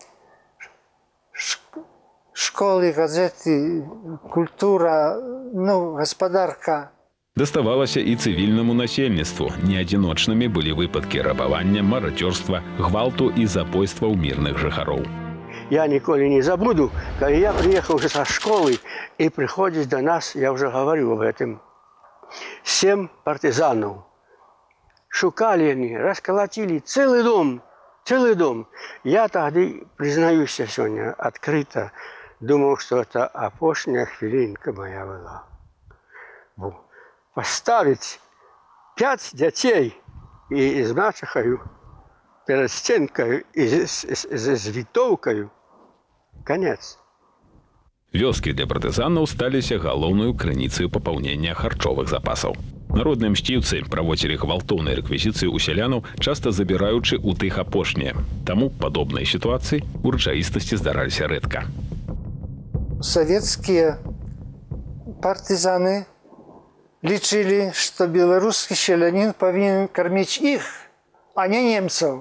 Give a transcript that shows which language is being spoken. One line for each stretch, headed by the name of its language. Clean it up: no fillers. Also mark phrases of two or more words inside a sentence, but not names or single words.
Belarusian: Школы, газеты, культура, гаспадарка. Даставалася і цывільнаму насельніцтву. Неадзіночнымі былі выпадкі рабавання, марадзёрства, гвалту і забойства ў мірных жыхароў. Я ніколі не забуду, калі я
Russian: приехал уже со школы, и приходит до нас, я уже говорю об этом, 7 партизанов. Шукали они, расколотили целый дом. Я тогда, признаюсь сегодня открыто, думал, что это опошняя хвилинка моя была. Поставить 5 детей и с мачехою перед стенкой и с винтовкой, конец.
Belarusian: Вёскі для партызанаў сталіся галоўнаю крыніцаю папаўнення харчовых запасаў. Народныя мсціўцы праводзілі гвалтоўныя рэквізіцыі ў сялянаў, часта забіраючы ў тых апошнія. Таму падобныя сітуацыі ў рэчаіснасці здараліся рэдка.
Russian: Советские партизаны
Belarusian: лічылі, што беларускі селянін павінен карміць іх, а не немцаў.